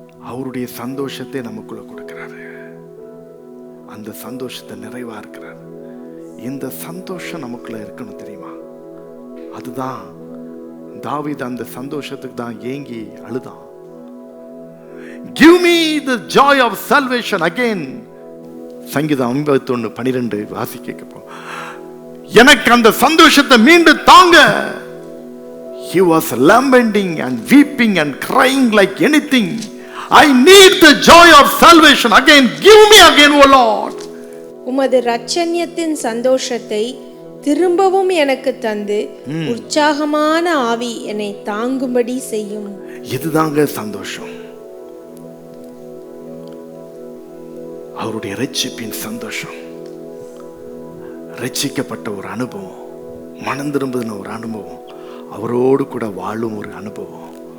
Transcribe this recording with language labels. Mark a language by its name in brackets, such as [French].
[Tamil] அவருடைய சந்தோஷத்தை நமக்குள்ள கொடுக்கிறாரு. அந்த சந்தோஷத்தை நிறைவா இருக்கிறார். இந்த சந்தோஷம் நமக்குள்ள இருக்கணும், தெரியுமா? அதுதான் தாவீது அந்த சந்தோஷத்துக்கு தான் ஏங்கி அழுதான். [English] Give me the joy of salvation again. [Tamil] சங்கீதம் 51:12 வாசிக்க கேட்போம். எனக்கு அந்த சந்தோஷத்தை மீண்டும் தாங்க. [English] He was lamenting and weeping and crying like anything. I need the joy of salvation again. Give me again, O Lord. [Tamil] உமது இரட்சணியத்தின் சந்தோஷத்தை திரும்பவும் எனக்கு தந்து உற்சாகமான ஆவி என்னை தாங்கும்படி செய்யும். இதுதாங்க சந்தோஷம். அவருடைய ரட்சிப்பின் சந்தோஷம், ரட்சிக்கப்பட்ட ஒரு அனுபவம், மனம் திரும்புன ஒரு அனுபவம், அவரோடு கூட வாழும் ஒரு அனுபவம்.